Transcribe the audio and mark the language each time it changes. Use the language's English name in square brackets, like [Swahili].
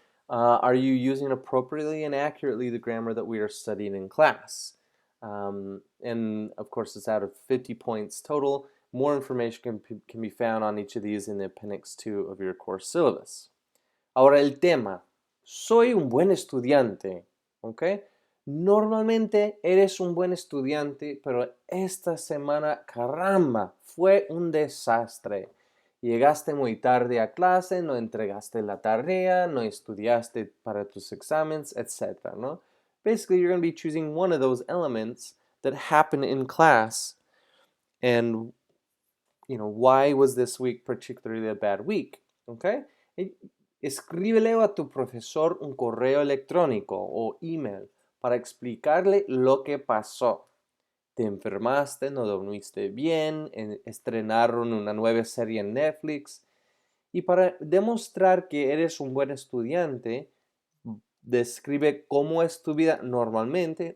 [English] Are you using appropriately and accurately the grammar that we are studying in class? And of course, it's out of 50 points total. More information can be found on each of these in the appendix 2 of your course syllabus. [Spanish] Ahora el tema. Soy un buen estudiante. ¿Ok? Normalmente eres un buen estudiante, pero esta semana, caramba, fue un desastre. Llegaste muy tarde a clase, no entregaste la tarea, no estudiaste para tus exámenes, etc. ¿no? [English] Basically, you're going to be choosing one of those elements that happen in class. And, why was this week particularly a bad week? Okay? [Spanish] Escríbele a tu profesor un correo electrónico o email para explicarle lo que pasó. Te enfermaste, no dormiste bien, estrenaron una nueva serie en Netflix. Y para demostrar que eres un buen estudiante, describe cómo es tu vida normalmente.